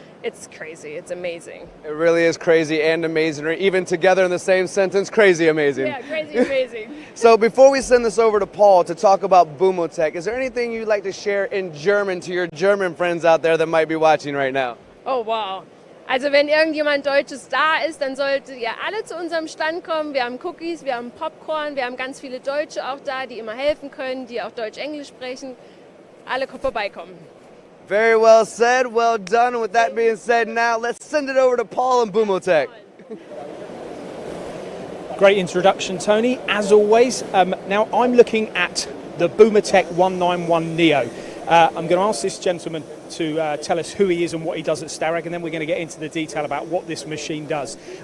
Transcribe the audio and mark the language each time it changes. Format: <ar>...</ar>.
<en>It's crazy, it's amazing. It really is crazy and amazing, or even together in the same sentence, crazy amazing. Yeah, crazy amazing. So before we send this over to Paul to talk about Boomotec, is there anything you'd like to share in German to your German friends out there that might be watching right now? Oh wow.</en> <de>Also wenn irgendjemand Deutsches da ist, dann solltet ihr alle zu unserem Stand kommen. Wir haben Cookies, wir haben Popcorn, wir haben ganz viele Deutsche auch da, die immer helfen können, die auch Deutsch-Englisch sprechen. Alle vorbeikommen.</de> <en>Very well said, well done. And with that being said, now let's send it over to Paul and Boomotec. Great introduction, Tony, as always. Now I'm looking at the Boomotec S191 Neo. I'm going to ask this gentleman to tell us who he is and what he does at Starrag, and then we're going to get into the detail about what this machine does.</en>